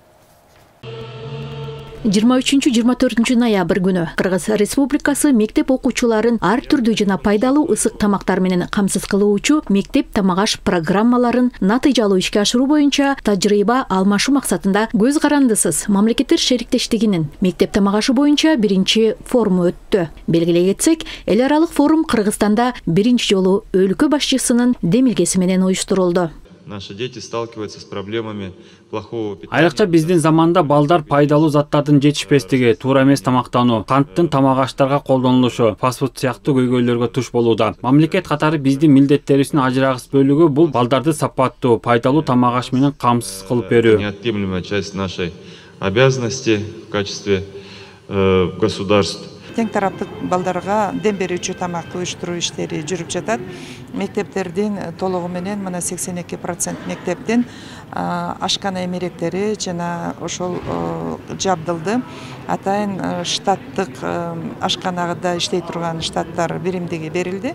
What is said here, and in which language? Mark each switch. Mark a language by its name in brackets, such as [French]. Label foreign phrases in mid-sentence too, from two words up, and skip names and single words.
[Kyrgyz] 23-24 ноябрь күнү Кыргыз Республикасы мектеп окуучуларын ар түрдүү жана пайдалуу ысык тамактар менен камсыз кылуучу мектеп тамак аш программаларын натыйжалуу ишке ашыруу боюнча тажрыйба алмашуу максатында көз карандысыз мамлекеттер шериктештигинин мектеп тамак ашы боюнча биринчи форуму өттү. Белгилей кетсек, эл аралык форум Кыргызстанда биринчи жолу өлкө башчысынын демилгеси менен уюштурулду. [Russian] Наши дети сталкиваются с проблемами плохого питания. [Kyrgyz] Айрыкча биздин заманда балдар пайдалуу заттардын жетишпестиги, туура эмес тамактануу, канттын тамак аштарга колдонулушу, фастфуд сыяктуу көйгөйлөргө туш болууда. Мамлекет катары биздин милдеттерибиздин ажырагыс бөлүгү бул балдарды сапаттуу, пайдалуу тамак аш менен камсыз кылып берүү. [Russian] Неотъемлемая часть нашей обязанности в качестве государств. [Kyrgyz] Тең тараптык балдарга дем берүүчү тамак уюштуруу иштери жүрүп жатат. Мектептердин толугу менен мына 82% мектептин ашкана эмеректери жана ошол жабдылды. Атайын штаттык ашканада иштей турган штаттар биримдиги берилди.